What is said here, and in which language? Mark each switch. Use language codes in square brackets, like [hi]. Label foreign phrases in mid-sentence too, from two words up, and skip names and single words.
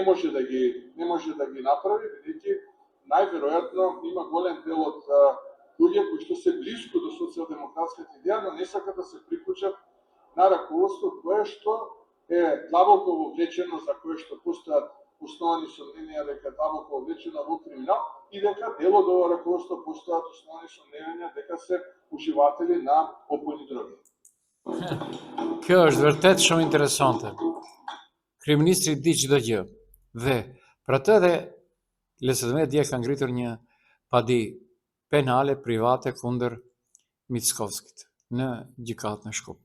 [mk] може да ги направи, бидејќи најверојатно има голем дел од луѓе кои што се блиску до социјалдемократската идеја, но не сакат да се приклучат на раководство кое што е длабоко вовлечено, за кое што постојат основани сомненија дека длабоко вовлечено во криминал и дека дел од ова раководство постојат основани сомненија дека се уживатели на опојни дроги. [sq] Kjo është vërtet shumë interesante. Kryeministri di çdo gjë. Dhe për atë edhe LSDM dje ka ngritur një padi penale private kundër Mickovskit në gjykatën e Shkup.